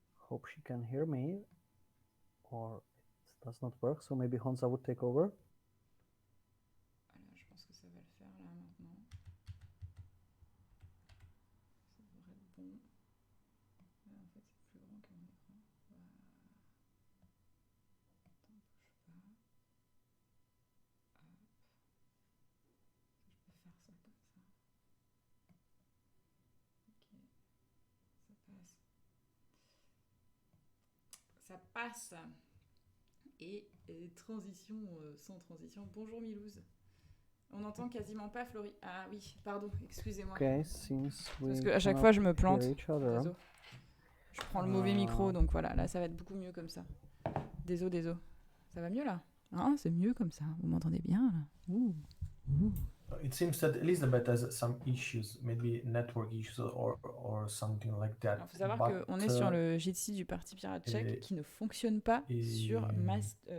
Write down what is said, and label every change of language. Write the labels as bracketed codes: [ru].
[en] Hope she can hear me, or it does not work. So maybe Hansa would take over. [fr] Voilà, je pense que ça va le faire là maintenant. Ça devrait être bon. En fait, c'est plus grand que mon écran. Voilà. Attends, bouge pas. Hop. Je peux faire ça comme ça. Ok. Ça passe. Et transition sans transition. Bonjour Milouz. On n'entend quasiment pas Florie. Ah oui, pardon, excusez-moi. [en] Okay, since we [fr] Parce qu'à chaque fois je me plante. Désolé. Je prends le mauvais micro, donc voilà, là ça va être beaucoup mieux comme ça. Désolé. Ça va mieux là? Hein, c'est mieux comme ça. Vous m'entendez bien là? Ouh. [en] It seems that Elizabeth has some issues, maybe network issues or something like that. [fr] Il faut savoir qu'on est sur le Jitsi du Parti pirate tchèque qui ne fonctionne pas sur Firefox.